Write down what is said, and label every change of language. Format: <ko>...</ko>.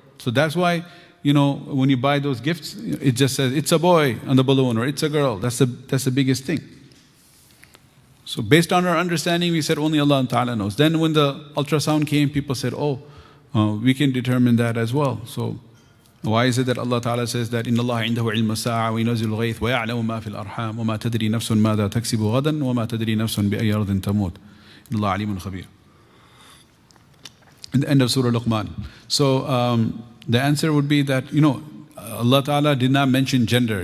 <en>So that's why, when you buy those gifts, it just says it's a boy on the balloon or it's a girl. That's the biggest thing. So based on our understanding, we said only Allah Ta'ala knows. Then when the ultrasound came, people said, we can determine that as well. So why is it that Allah Ta'ala says that</en> <ar>إِنَّ اللَّهَ عِنْدَهُ عِلْمَ السَّاعَةِ وَيُنَزِّلُ الْغَيْثَ وَيَعْلَمُ مَا فِي الْأَرْحَامِ وَمَا تَدْرِي نَفْسٌ مَاذَا تَكْسِبُ غَدًا وَمَا تَدْرِي نَفْسٌ بِأَيِّ أَرْضٍ تَمُوتُ إِنَّ اللَّهَ عَلِيمٌ خَبِيرٌ.</ar> <en>In the end of Surah Luqman. So the answer would be that, Allah Ta'ala did not mention gender.</en>